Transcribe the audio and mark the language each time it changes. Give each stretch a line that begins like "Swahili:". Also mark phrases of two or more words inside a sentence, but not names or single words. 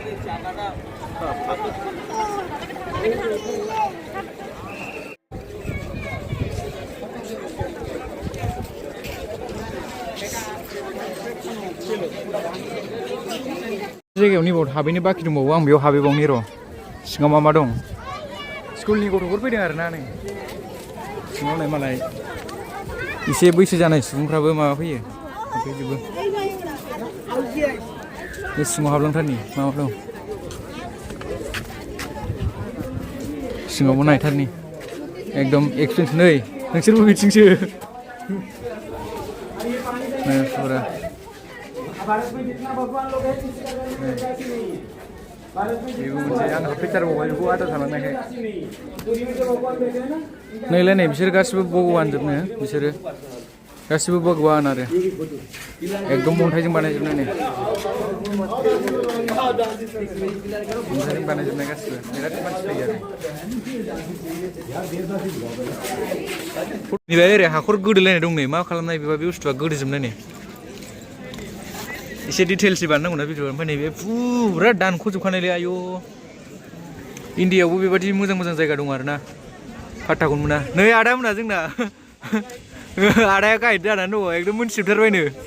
Bodo: जायगायाव नैबाव हाबैनो बाखि दंबावो आं बेयाव हाबैबावनि र' सिङाव मा दं स्कुलनि गथ'फोर फैदों आरोना नै सिङाव नै मालाय एसे बैसो जानाय सुबुंफ्राबो माबा फैयो हाबफैजोबो बे सिङाव हाबलांथारनि मा दं सिङावबो नायथारनि एकदम एक्सपिरियेन्स नै नोंसोरबो बिथिंसो पूरा
Hindi: भारत में जितना भगवान लोग हैं किसी का घर में ऐसी नहीं है भारत में
Bodo: बेबो मोनसे आं पिक्चार मबाइल बेखौ आदार खालामनायखाय
Hindi: ऐसी नहीं है दुनिया में जो भगवान बैठे हैं ना
Bodo: नैलाय नै बिसोर गासिबो भगवान जोबनो बिसोरो गासिबो भगवान आरो एकदम अन्थाइजों बानायजोबनाय नै अन्थाइजों बानायजोबनाय गासिबो बिराद मानसि फैयो आरो नैबे ओरै हाखर गोदोलायनाय दं नै मा खालामनाय बेबा बे बुस्थुआ गोदोजोबनाय नै एसे डिटेल्सै बानायनांगौ ना भिडिअ ओमफ्राय नैबे फुरा दानख'जोबखानायलै आयौ इन्डियायावबो बेबादि मोजां मोजां जायगा दं आरो ना फात्ताखौनो मोना नै आदा मोना जोंना आदाया गाइड जानानै दङ एकदम मोनथिजोबथारबायनो